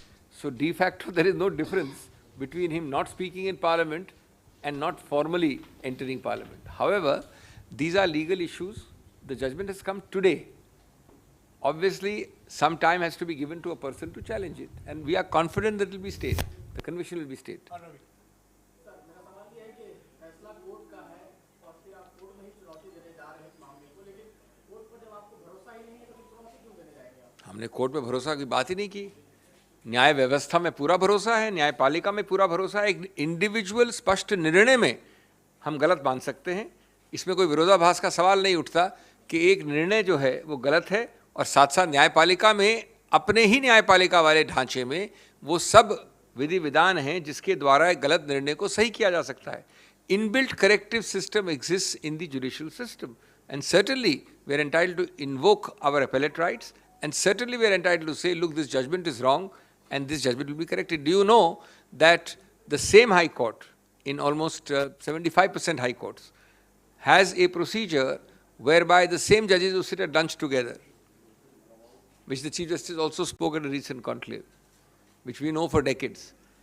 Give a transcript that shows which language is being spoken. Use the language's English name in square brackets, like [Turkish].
[English] So de facto there is no difference between him not speaking in parliament and not formally entering parliament. However, these are legal issues. The judgment has come today. Obviously, some time has to be given to a person to challenge it, and we are confident that it will be stayed. The conviction will be stayed. [Hindi] Sir मेरा सवाल ये है कि फैसला court का है और फिर आप कोर्ट में ही चुनौती देने जा रहे हैं इस मामले को, लेकिन कोर्ट पर जब आपको भरोसा ही नहीं है तो फिर चुनौती क्यों देने जाएंगे आप? हमने कोर्ट पे भरोसा की बात ही नहीं की। न्याय व्यवस्था में पूरा भरोसा है, न्यायपालिका में पूरा भरोसा है। एक इंडिविजुअल स्पष्ट निर्णय में हम गलत मान सकते हैं, इसमें कोई विरोधाभास का सवाल नहीं उठता कि एक निर्णय जो है वो गलत है और साथ साथ न्यायपालिका में अपने ही न्यायपालिका वाले ढांचे में वो सब विधि विधान हैं जिसके द्वारा एक गलत निर्णय को सही किया जा सकता है। [English] Inbuilt corrective system exist in the judicial system, and certainly we are entitled to invoke our appellate rights, and certainly we are entitled to say look this judgment is wrong and this judgment will be corrected. Do you know that the same High Court, in almost 75% High Courts, has a procedure whereby the same judges who sit at lunch together, which the Chief Justice also spoke at a recent conclave, which we know for decades.